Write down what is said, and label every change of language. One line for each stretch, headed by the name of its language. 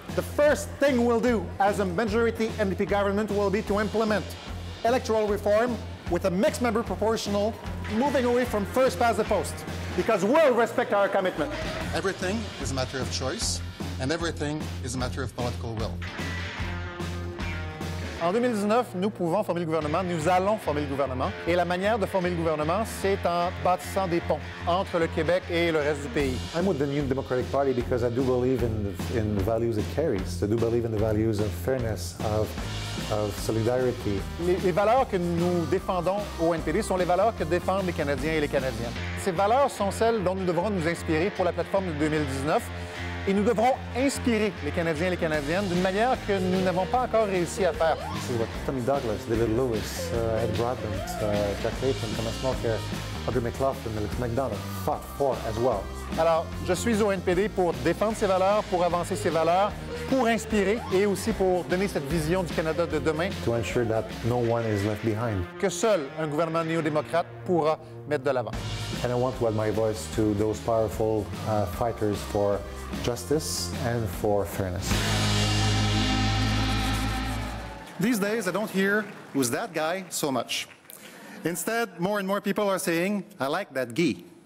English: The first thing we'll do as a majority NDP government will be to implement electoral reform with a mixed member proportional, moving away from first past the post, because we'll respect our commitment. Everything is a matter of choice, and everything is a matter of political will.
French: En 2019, nous pouvons former le gouvernement, nous allons former le gouvernement. Et la manière de former le gouvernement, c'est en bâtissant des ponts entre le Québec et le reste du pays.
English: I'm with the New Democratic Party because I do believe in the values it carries. I do believe in the values of fairness, of solidarity.
French: Les valeurs que nous défendons au NPD sont les valeurs que défendent les Canadiens et les Canadiennes. Ces valeurs sont celles dont nous devrons nous inspirer pour la plateforme de 2019. Et nous devrons inspirer les Canadiens et les Canadiennes d'une manière que nous n'avons pas encore réussi à faire. C'est
English: what Tommy Douglas, David Lewis, Ed Broadbent, Jack Layton, Thomas Mulcair, Audrey McLaughlin, Alex MacDonald fought for as well.
French: Alors, je suis au NPD pour défendre ces valeurs, pour avancer ces valeurs, pour inspirer et aussi pour donner cette vision du Canada de demain.
English: To ensure that no one is left behind.
French: Que seul un gouvernement néo-démocrate pourra mettre de l'avant.
English: And I want to add my voice to those powerful fighters for justice and for fairness. These days, I don't hear, "Who's that guy?" so much. Instead, more and more people are saying, "I like that Guy."